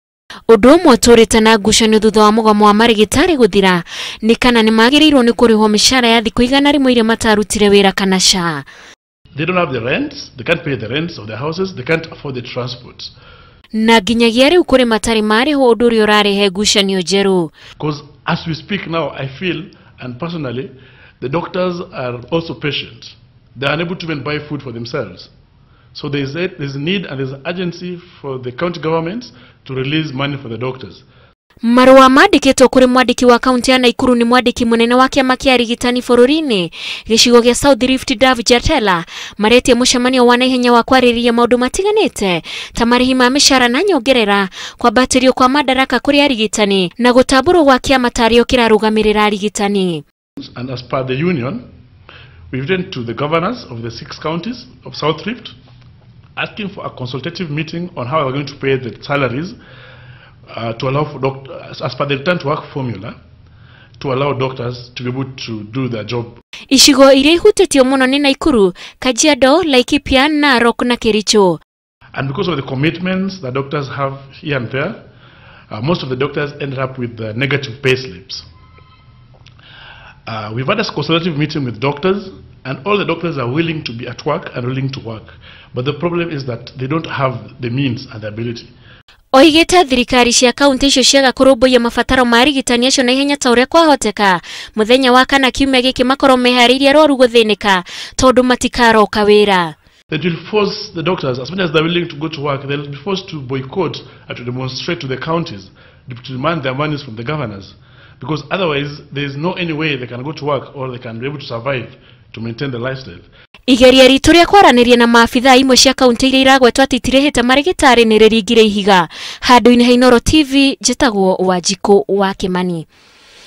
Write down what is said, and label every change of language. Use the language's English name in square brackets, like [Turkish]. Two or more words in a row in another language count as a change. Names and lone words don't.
[Kikuyu] Undu umwe turite na ngucanio thutha wa mugomo wa marigitari guthira ni kana ni magirirwo ni kurihwo mishara ya thiku igana rimwe iria matarutire wira kana SHA. [English] They don't have the rents, they can't pay the rents of their houses, they can't afford the transport. [Kikuyu] Na nginyagia riu kuri matari mariho undu uri urarehe ngucanio njeru. [English] Because as we speak now, I feel, and personally, the doctors are also patient. They are unable to even buy food for themselves. So there's a need and there's an urgency for the county governments to release money for the doctors. [Kikuyu] Marua mandikitwo kuri mwandiki wa kaunti ya Nakuru ni mwandiki munene wa kiama kia arigitani bururi-ini gicigo gia South Rift Dav Jatela maretie mucemanio wa naihenya wa kwariria maundu matiganite ta marihi ma mishara na nyongerera kwambatirio kwa madaraka kuri arigitani na gutamburwo gwa kiama tario kirarugamirira arigitani. [English] And as per the union, we've written to the governors of the 6 counties of South Rift asking for a consultative meeting on how we're going to pay the salaries to allow for doctors, as per the return to work formula, to allow doctors to be able to do their job. [Kikuyu] Ishigo iria ihutitio muno ni Nakuru, Kajiado, Laikipia, Narok na Kericho. [English] And because of the commitments that doctors have here and there, most of the doctors ended up with negative pay slips. We've had a consultative meeting with doctors, and all the doctors are willing to be at work and willing to work. But the problem is that they don't have the means and the ability. [Kikuyu] Oigete thirikari cia kaunti icio ciaga kurumbuia mabataro ma arigitani acio na ihenya ta uria kwahoteka muthenya wa kana kiumia giki makorwo mehariirie arwaru guthinika tondu matikaroka wira. [English] They will force the doctors, as much as they're willing to go to work, they'll be forced to boycott and to demonstrate to the counties to demand their monies from the governors. Because otherwise, there's no any way they can go to work or they can be able to survive to maintain the lifestyle. [Kikuyu] Igeria ritu ria kwaraniria na maafitha imwe cia kaunti iria iragwetwo atitirihite marigitari ni ririgire ihiga. Handu-ini ha Inooro TV, njitagwo Wanjiku wa Kimani.